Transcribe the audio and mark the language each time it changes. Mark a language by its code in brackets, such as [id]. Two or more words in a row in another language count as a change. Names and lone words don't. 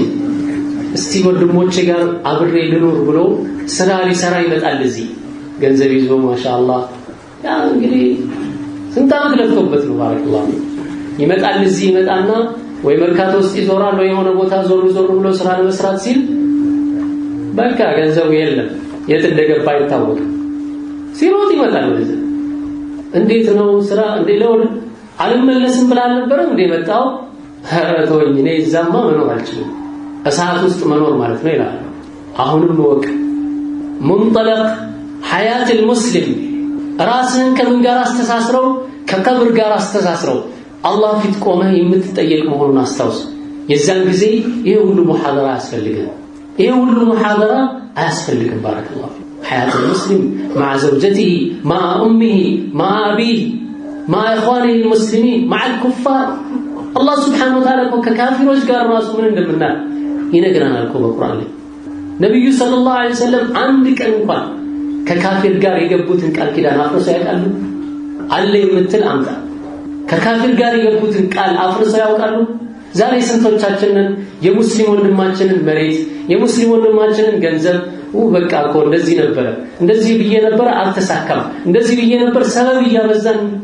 [am] እስቲ ወንድሞቼ ጋር አብሬ ልኖር ብሎ ስራ ሊሰራ ይመጣል። እዚህ ገንዘብ ይዞ ማሻአላህ ያ እንግዲህ ስንት ዓመት ለፍቶበት ነው ባረከላሁ ይመጣል። እዚህ ይመጣና ወይ መርካቶ ውስጥ ይዞራል ወይ የሆነ ቦታ ዞር ብሎ ስራ ለመስራት ሲል በቃ ገንዘቡ የለም፣ የት እንደገባ አይታወቅም። ሲሮጥ ይመጣል ወደዚህ። እንዴት ነው ስራ እንደለው አልመለስም ብላ ነበር እንዴ መጣው? ተወኝ፣ እኔ እዛማ መኖር አልችልም፣ እሳት ውስጥ መኖር ማለት ነው ይላል። አሁንም ወቅ [ar] منطلق حياة المسلم [am] ራስህን ከምን ጋር አስተሳስረው? ከቀብር ጋር አስተሳስረው አላህ ፊት ቆመህ የምትጠየቅ መሆኑን አስታውስ። የዛን ጊዜ ይሄ ሁሉ ሙሐደራ አያስፈልግም። ባረከላሁ [ar] حياة المسلم مع زوجته مع أمه مع أبيه مع إخوانه المسلمين مع الكفار الله سبحانه وتعالى [am] ككافروች ጋር ራሱ ምን እንደምናል ይነግረናል እኮ በቁርአን ላይ። ነብዩ [ar] صلى الله عليه وسلم [am] አንድ ቀን እንኳን ከካፊር ጋር የገቡትን ቃል ኪዳን አፍርሰው ያውቃሉ? አለ የምትል አምጣ። ከካፊር ጋር የገቡትን ቃል አፍርሰው ያውቃሉ? ዛሬ ስንቶቻችንን የሙስሊም ወንድማችንን መሬት የሙስሊም ወንድማችንን ገንዘብ በቃ እኮ እንደዚህ ነበር፣ እንደዚህ ብዬ ነበር አልተሳካም፣ እንደዚህ ብዬ ነበር ሰበብ እያበዛን